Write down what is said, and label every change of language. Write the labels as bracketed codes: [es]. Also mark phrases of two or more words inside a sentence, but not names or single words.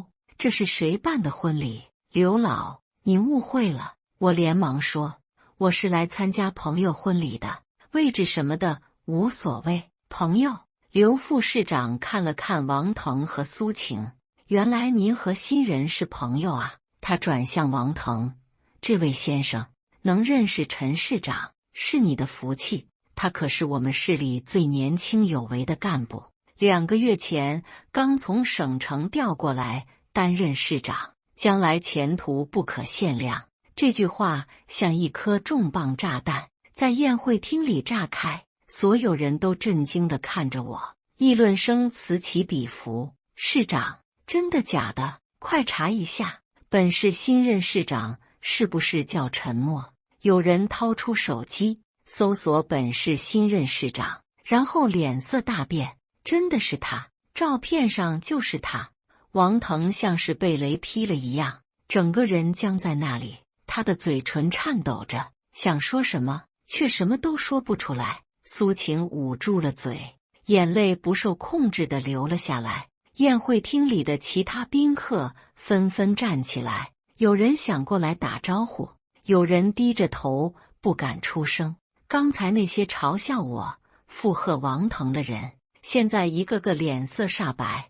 [zh] 這是誰辦的婚禮？劉老，您誤會了。我連忙說，我是來參加朋友婚禮的，位置什麼的無所謂。朋友？劉副市長看了看王騰和蘇晴，原來您和新人是朋友啊。他轉向王騰，這位先生能認識陳市長是你的福氣，他可是我們市裡最年輕有為的幹部，2個月前剛從省城調過來擔任市長，將來前途不可限量。這句話像一顆重磅炸彈，在宴會廳裡炸開，所有人都震驚地看着我，議論聲此起彼伏。市長，真的假的？快查一下，本市新任市長是不是叫陳默？有人掏出手機搜索本市新任市長，然後臉色大變，真的是他，照片上就是他。王腾像是被雷劈了一樣，整個人僵在那裡，他的嘴唇顫抖着， 想說什麼，卻什麼都說不出來。蘇晴捂住了嘴，眼淚不受控制地流了下來。宴會廳裡的其他賓客紛紛站起來，有人想過來打招呼，有人低着頭不敢出聲。剛才那些嘲笑我、附和王騰的人，現在一個個臉色煞白。